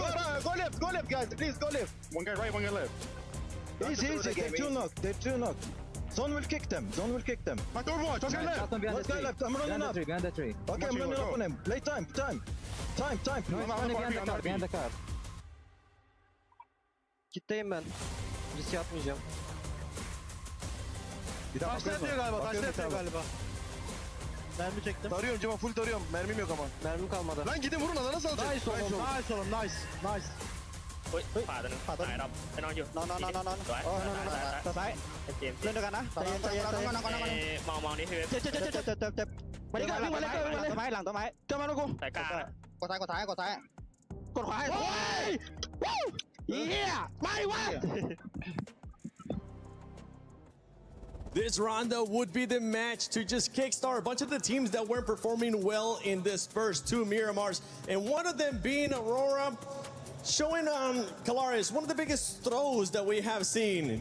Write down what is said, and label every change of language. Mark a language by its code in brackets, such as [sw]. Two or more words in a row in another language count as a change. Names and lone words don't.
[en] Go left, guys. Please go left. One guy right, one guy left. Easy. They're two knocked. Zone will kick them. My door watch. One guy left. One guy left. I'm running up. Behind the tree. Okay, I'm running up on him. Play time. Time. No, Behind the car. [tr] Kitleyim ben. Risk yapmayacağım. Taşla yatıyor galiba. Mermi çektim. Tarıyorum Cemal, full tarıyorum. Mermim yok ama. Mermi kalmadı. Lan gidin vurun, alana nasıl alacak? Nice oğlum. Nice. [th] เฮ้ยขวาตัวนึงขวาตัวนึงไปนอนอยู่นอนสวยซ้ายเกมเล่นด้วยกันนะใจเย็นมองนี่คือเจ็บมาดิกันวิ่งมาเลยหลังต้นไม้เจ้ามาลูกกูใส่กลางกดซ้ายกดขวาโอ้ยเฮียไม่วะ [en] This rondo would be the match to just kickstart a bunch of the teams that weren't performing well in this first two Miramars, and one of them being Aurora, showing Calaris one of the biggest throws that we have seen.